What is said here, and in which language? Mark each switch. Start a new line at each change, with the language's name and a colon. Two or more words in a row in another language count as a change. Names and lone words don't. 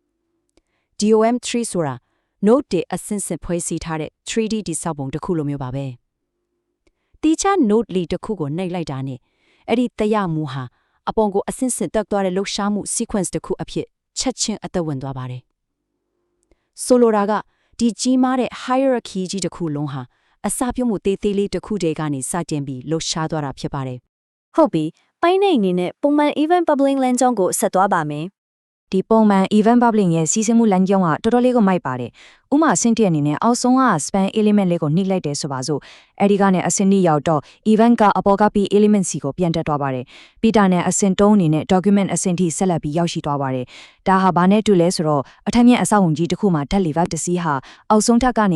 Burmese: DOM3 ဆိုတာ node တွေအဆင့်ဆင့်ဖွဲ့စည်းထားတဲ့ 3D တိဆောက်ပုံတစ်ခုလိုမျိုးပါပဲတီချာ node လေးတစ်ခုကိုနှိပ်လိုက်တာနဲ့အဲ့ဒီတရားမှုဟာအပေါ်ကိုအဆင့်ဆင့်တက်သွားတဲ့လှုပ်ရှားမှု sequence တစ်ခုအဖြစ်ချက်ချင်းအသက်ဝင်သွားပါတယ်ဆိုလိုတာကဒီကြီးမားတဲ့ hierarchy ကြီးတစ်ခုလုံးဟာအစပြုမှုသေးသေးလေးတစ်ခုတည်းကနေစတင်ပြီးလှုပ်ရှားသွားတာဖြစ်ပါတယ် ဟုတ်ပြီပိုင်းနေအနေနဲ့ပုံမှန်
English: event bubbling
Burmese: လမ်းကြောင်းကိုဆက်သွားပါမယ် ဒီပုံမှန်
English: event bubbling
Burmese: ရဲ့စီစဉ်မှုလမ်းကြောင်းကတော်တော်လေးကိုမိုက်ပါတယ်ဥမာအဆင့်တစ်အနေနဲ့အောက်ဆုံးက
English: span element
Burmese: လေးကိုနှိပ်လိုက်တယ်ဆိုပါစို့အဲဒီကနေအဆင့်2ရောက်တော့ event ကအပေါ်ကပြီး element စီကိုပြန်တက်သွားပါတယ်ပြီး တာနဲ့အဆင့်3အနေနဲ့ document အဆင့်ထိဆက်လက်ပြီးရောက်ရှိသွားပါတယ်ဒါဟာဘာနဲ့တူလဲဆိုတော့အထက်မြင့်အဆောက်အုံကြီးတစ်ခုမှာဓာတ်လေဗတ်တစ်စီးဟာအောက်ဆုံးထပ်ကနေ